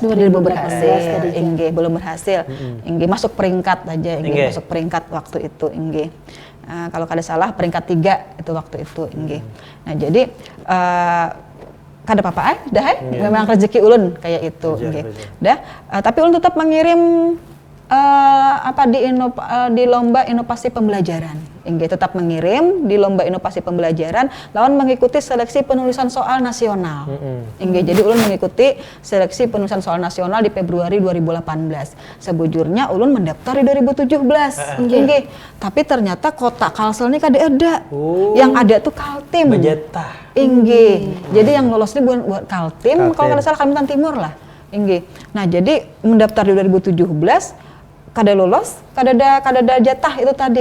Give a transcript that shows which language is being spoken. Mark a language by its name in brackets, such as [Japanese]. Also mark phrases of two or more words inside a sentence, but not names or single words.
[Indonesian] Belum berhasil. Inggih, belum berhasil. Inggih, masuk peringkat aja. Inggih, masuk peringkat waktu itu. Inggih. [Banjar] Kalau kada salah peringkat 3 itu waktu itu. [Indonesian] Inggih. [Banjar] Nah, jadi kada apa-apa dah memang rezeki ulun kayak itu. [Indonesian] Inggih. Dah, tapi ulun tetap mengirim di lomba inovasi pembelajaran. Inggih, tetap mengirim di lomba inovasi pembelajaran lawan mengikuti seleksi penulisan soal nasional. Inggih, jadi ulun mengikuti seleksi penulisan soal nasional di Februari 2018. [Banjar] Sebujurnya ulun mendaftar di 2017. Inggih, tapi ternyata kota Kalsel ini kada ada. [Indonesian] Yang ada tuh Kaltim. Bejatah. Inggih. Jadi yang lolos ini buat Kaltim, kalau kada salah Kalimantan Timur lah. Inggih. [Banjar] Nah, jadi mendaftar di 2017 kada lolos, kada ada jatah itu tadi.